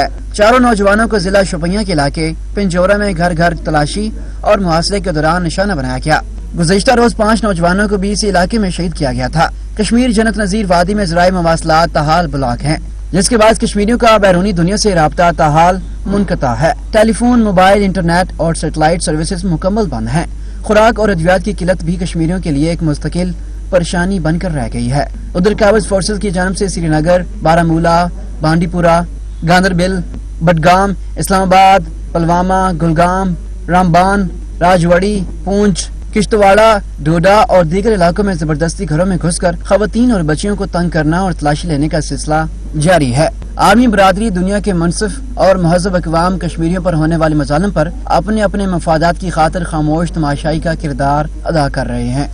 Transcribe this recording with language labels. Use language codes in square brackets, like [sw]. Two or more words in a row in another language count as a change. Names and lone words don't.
[ur] چاروں نوجوانوں کو ضلع شوپیاں کے علاقے پنجورہ میں گھر گھر تلاشی اور محاصرے کے دوران نشانہ بنایا گیا. گزشتہ روز 5 نوجوانوں کو بھی اسی علاقے میں شہید کیا گیا تھا. کشمیر جنت نظیر وادی میں ذرائع مواصلات تاحال بلاک ہے، جس کے بعد کشمیریوں کا بیرونی دنیا سے رابطہ تاحال منقطع ہے. ٹیلی فون، موبائل، انٹرنیٹ اور سیٹلائٹ سروسز مکمل بند ہیں. خوراک اور ادویات کی قلت بھی کشمیریوں کے لیے ایک مستقل پریشانی بن کر رہ گئی ہے. ادھر قابض فورسز کی جانب سے سری نگر، بارامولہ، بانڈی پورہ، گاندربل، بڈگام، اسلام آباد، پلوامہ، گلگام، رامبان، راجوڑی، پونچھ، کشتواڑہ، ڈوڈا اور دیگر علاقوں میں زبردستی گھروں میں گھس کر خواتین اور بچیوں کو تنگ کرنا اور تلاشی لینے کا سلسلہ جاری ہے. عالمی برادری دنیا کے منصف اور مہذب اقوام کشمیریوں پر ہونے والے مظالم پر اپنے اپنے مفادات کی خاطر خاموش تماشائی کا کردار ادا کر رہے ہیں.